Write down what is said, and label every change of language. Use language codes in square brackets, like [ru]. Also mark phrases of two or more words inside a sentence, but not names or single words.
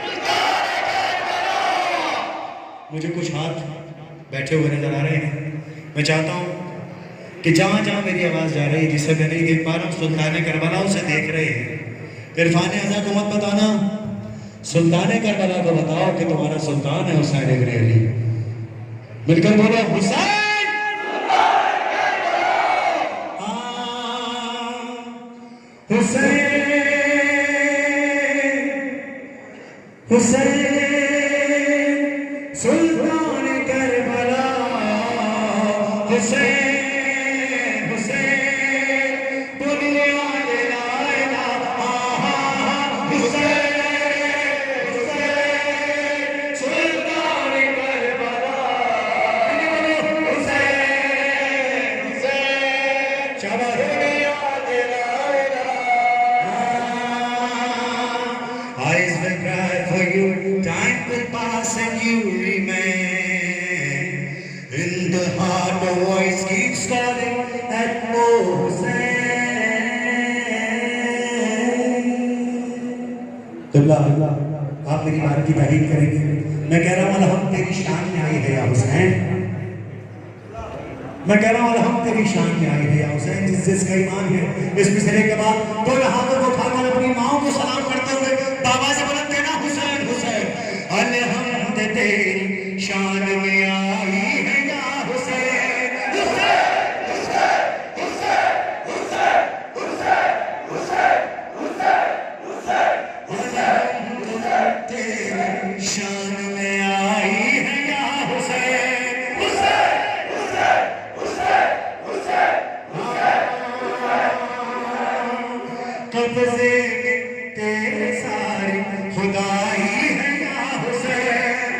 [ur] مجھے کچھ ہاتھ بیٹھے ہوئے نظر آ رہے ہیں. میں چاہتا ہوں کہ جہاں جہاں میری آواز جا رہی ہے جسے میں نہیں دیکھ پا رہا ہوں، سلطان کربلا اسے دیکھ رہے ہیں. عرفان عزا کو مت بتانا، سلطان کربلا کو بتاؤ کہ تمہارا سلطان ہے حسین ابن علی. مل کر بولو حسین! حسین حسین سلطان کربلا حسین حسین بنیاد [ar] لا إله [ur] حسین حسین سلطان کربلا حسین حسین شاباش [en] Eyes will cry for you, time will pass and you remain. In the heart a voice keeps calling at Hussein. [ur] قبلہ آپ میری بات کی تعریف کریں گے. میں کہہ رہا ہوں الہم تیری شان میں آئی ہے یا حسین۔ میں کہہ رہا ہوں الہم تیری شان میں آئی ہے یا حسین. جس کا ایمان ہے اس مصرعے کے بعد تو ہاتھوں کو اٹھا کر اپنی ماں کو سلام کرتے ہوئے بابا سے بلند دینا حسین حسین. الحمد تیری شان میں آئی ہے یا حسین. حسین حسین حسین حسین حسین حسین حسین حسین الحمد تیری شان میں آئی ہے یا حسین. حسین حسین حسین حسین قبضے تیرے ساری خدائی ہے یا حسین.